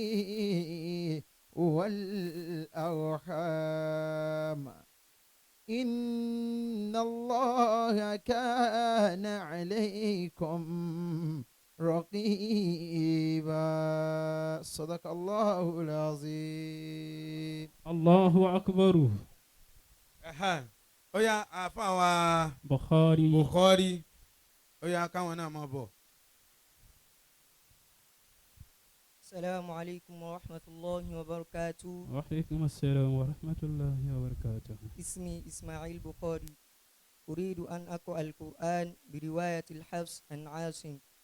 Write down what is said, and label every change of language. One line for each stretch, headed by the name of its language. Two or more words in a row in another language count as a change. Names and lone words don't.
Arabic: والأرحام إن الله كان عليكم رقيبا صدق الله العظيم. الله أكبر.
Yoruba: Ó yá àfa wa Bukhari. Ó yá káwọn náà máa bọ̀.
Arabic: السلام عليكم ورحمة الله وبركاته. وعليكم السلام ورحمة الله وبركاته. اسمي إسماعيل بخاري. أريد أن أقرأ القرآن برواية الحفص عن عاصم.